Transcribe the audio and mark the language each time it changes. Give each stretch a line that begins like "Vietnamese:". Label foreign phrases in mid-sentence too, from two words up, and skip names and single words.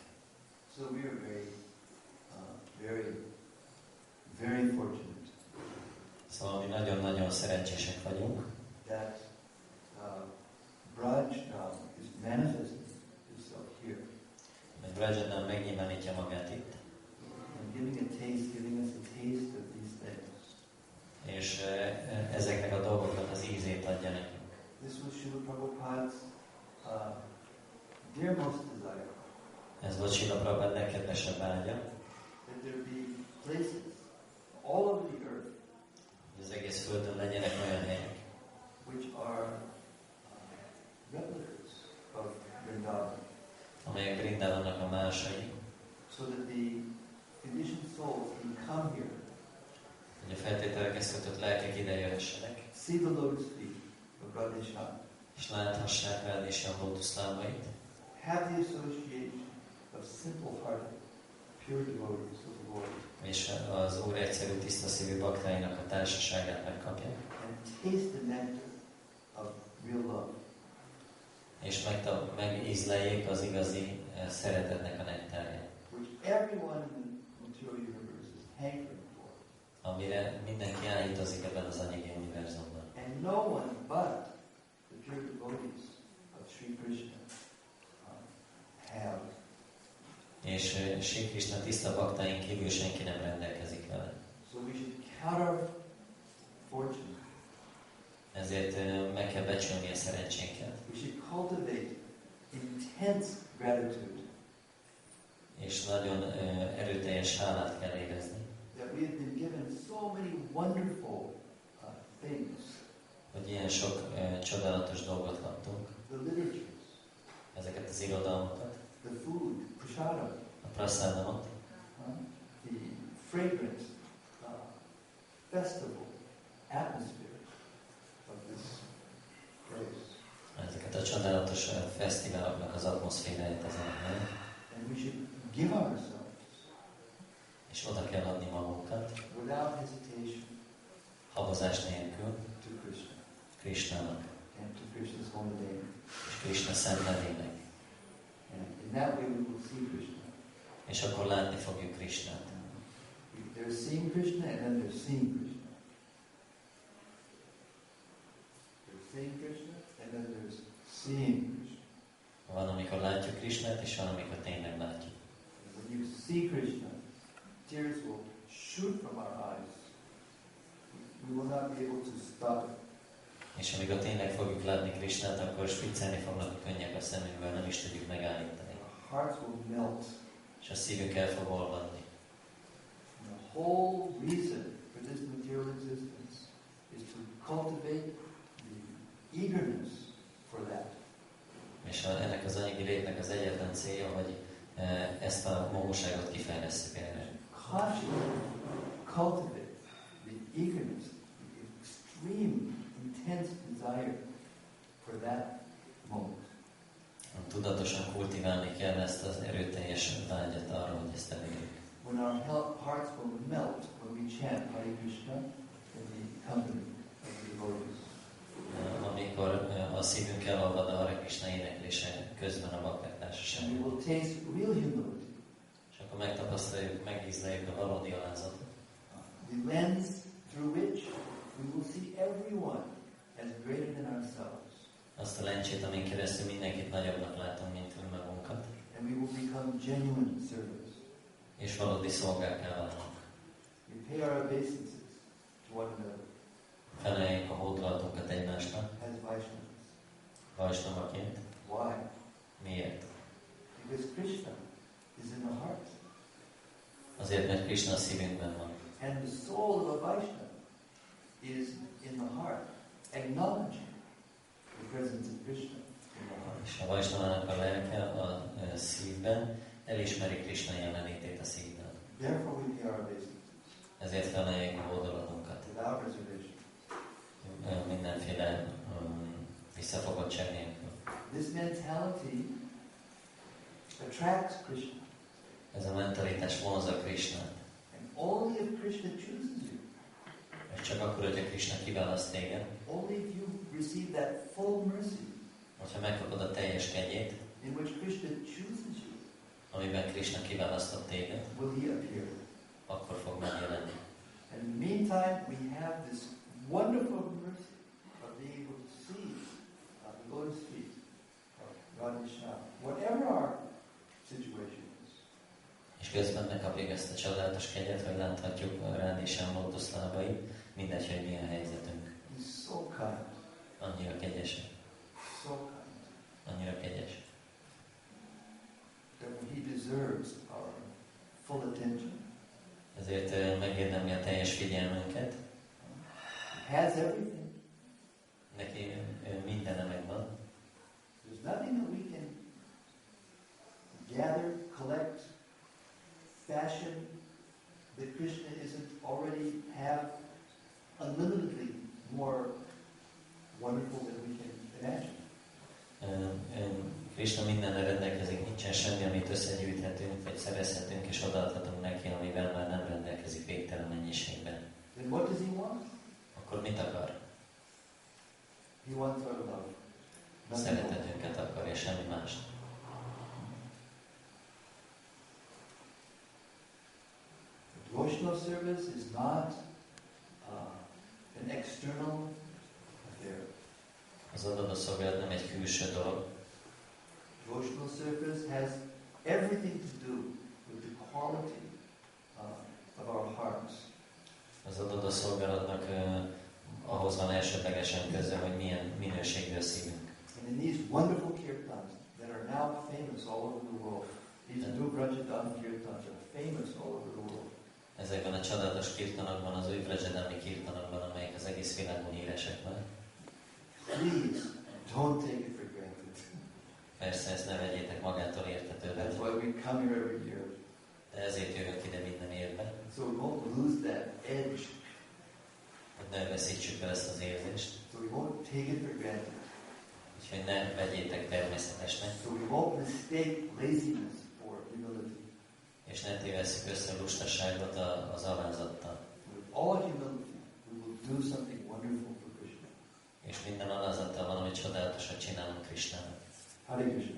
English: So we are very fortunate.
Hungarian: Szóval mi nagyon-nagyon szerencsések vagyunk,
English: That Vraja is manifesting itself here.
Hungarian: Vraja megnyilvánítja magát itt,
English: And giving us a taste of these things.
Hungarian: és ezeknek a dolgoknak az ízét adja nekünk.
English: This was Srila Prabhupada's dearmost desire.
Hungarian: Ez volt Srila Prabhupada legkedvesebb vágya,
English: That there be places all over the earth
Hungarian: hogy az egész Földön legyenek olyan helyek,
English: which are replicas of Vrindavan,
Hungarian: amelyek Vrindavannak a másai,
English: so that the conditioned souls can come here,
Hungarian: hogy a feltételekhez kötött lelkek ide jöhessenek,
English: see the lotus feet of Radheshan,
Hungarian: és láthassák Radheshan lótuszlábait,
English: have the association of simple-hearted, pure devotees of the Lord,
Hungarian: és az Úr egyszerű, tiszta szívű baktáinak a társaságát megkapják,
English: and taste the nectar of real love.
Hungarian: és megízleljék az igazi szeretetnek a nektárját,
English: Which everyone in the material universe is hankering for.
Hungarian: amire mindenki áhítozik ebben az anyagi univerzumban.
English: And no one but the pure devotees of Sri Krishna have.
Hungarian: És Sri Krishna tiszta baktáink kívül senki nem rendelkezik vele.
English: So we should count our fortune.
Hungarian: Ezért meg kell becsülni a szerencsénket.
English: We should cultivate intense gratitude
Hungarian: És nagyon erőteljes hálát kell érezni,
English: that we have been given so many wonderful things.
Hungarian: hogy ilyen sok csodálatos dolgot kaptunk.
English: The literatures,
Hungarian: Ezeket az irodalmakat,
English: the food, prasadam,
Hungarian: a prasadamot,
English: the fragrant festival atmosphere of this place.
Hungarian: ezeket a csodálatos fesztiváloknak az atmoszféráját ezen a helyen.
English: And we should give ourselves
Hungarian: És oda kell adni magunkat,
English: without hesitation
Hungarian: habozás nélkül,
English: to Krishna
Hungarian: Krishnának,
English: and to Krishna's holy name.
Hungarian: és Krishna szent nevének.
English: And in that way we will see Krishna.
Hungarian: És akkor látni fogjuk Krishnát.
English: There's seeing Krishna and then there's seeing Krishna. There's seeing Krishna and then there's seeing Krishna.
Hungarian: Van, amikor látjuk Krishnát, és van, amikor tényleg látjuk.
English: And when you see Krishna, tears will shoot from our eyes. We will not be able to stop it.
Hungarian: És amikor tényleg fogjuk látni Krishnát, akkor spiccelni fognak a könnyek a szemünkből, nem is tudjuk megállítani.
English: Our hearts will melt.
Hungarian: És a szívünk el fog olvadni.
English: And the whole reason for this material existence is to cultivate the eagerness for that.
Hungarian: És ennek az anyagi létnek az egyetlen célja, hogy ezt a maguságot kifejlesszük erre.
English: Consciously cultivate the eagerness, the extreme, intense desire for that moment.
Hungarian: Tudatosan kultiválni kell ezt az erőteljes vágyat arra, hogy ezt elérjük.
English: When our hearts will melt when we chant Hare Krishna in the company of the devotees.
Hungarian: Amikor a szívünk elolvad a Hare Krishna éneklése közben a bakták társaságban.
English: And we will taste real humility.
Hungarian: És akkor megtapasztaljuk, megízleljük a valódi alázatot.
English: The lens through which we will see everyone as greater than ourselves.
Hungarian: Azt a lencsét, amin keresztül mindenkit nagyobbnak látom, mint önmagunkat.
English: And we will become genuine servants.
Hungarian: És valódi szolgákká válunk.
English: We pay our obeisances to one another.
Hungarian: Feleljük a hódolatunkat egymásnak.
English: As Vaishnavas.
Hungarian: Vaisnavaként.
English: Why?
Hungarian: Miért?
English: Because Krishna is in the heart.
Hungarian: Azért, mert Krishna a szívünkben van.
English: And the soul of a Vaishnava is in the heart, acknowledging the presence of Krishna in the heart.
Hungarian: És a Vaisnavának a lelke a szívben elismeri Krishna jelenlétét a szívben.
English: Therefore we pay our obeisances.
Hungarian: Ezért feleljük a hódolatunkat.
English: Without reservation.
Hungarian: Mindenféle visszafogottság nélkül.
English: This mentality attracts Krishna.
Hungarian: Ez a mentalitás vonzza Krishnát.
English: And only if Krishna chooses you.
Hungarian: És csak akkor, hogyha Krishna kiválaszt téged.
English: Only if you receive that full mercy.
Hungarian: Hogyha megkapod a teljes kegyét.
English: In which Krishna chooses you.
Hungarian: Amiben Krishna kiválasztott téged.
English: Will he appear?
Hungarian: Akkor fog megjelenni.
English: And in the meantime, we have this wonderful mercy of being able to see the lotus feet of Radha, whatever our situation is.
Hungarian: És közben megkapjuk ezt a csodálatos kegyet, hogy láthatjuk a Radha lótuszlábait, mindegy, hogy milyen helyzetünk.
English: He's so kind.
Hungarian: Annyira kegyes.
English: So kind.
Hungarian: Annyira kegyes.
English: That he deserves our full attention.
Hungarian: Ezért megérdemli a teljes figyelmünket.
English: He has everything.
Hungarian: Neki mindene megvan.
English: There's nothing that we can gather, collect, fashion that Krishna isn't already have unlimitedly more wonderful than we can imagine.
Hungarian: Krishna mindenre rendelkezik, nincsen semmi, amit összegyűjthetünk, vagy szerezhetünk, és odaadhatunk neki, amivel már nem rendelkezik végtelen mennyiségben.
English: Then what does he want?
Hungarian: Akkor mit akar?
English: He wants our love.
Hungarian: Szeretetünket akarja, semmi más.
English: Devotional service is not an external affair.
Hungarian: Az adott szolgálat nem egy külső dolog.
English: Devotional service has everything to do with the quality of our hearts.
Hungarian: Az adott szolgálatnak ahhoz van elsődlegesen köze, hogy milyen minőségű a szívünk.
English: And in these wonderful kirtans that are now famous all over the world, these new Vraja Dham kirtans are famous all over the world.
Hungarian: Ezekben a csodálatos kirtanokban, az új Vraja kirtanokban, amelyek az egész világon híresek már.
English: Please don't take it for granted.
Hungarian: Persze, ezt ne vegyétek magától értetően.
English: That's why we come here every year.
Hungarian: De ezért jövök ide minden évben.
English: So we won't lose that edge.
Hungarian: Hogy ne veszítsük el ezt az érzést.
English: So we won't take it for granted.
Hungarian: Úgyhogy ne vegyétek természetesnek.
English: So we won't mistake laziness for humility.
Hungarian: És ne tévesszük össze a lustaságot az alázattal.
English: With all humility, we will do something wonderful for Krishna.
Hungarian: És minden alázattal valami csodálatosat csinálunk Krishnának.
English: Hare Krishna.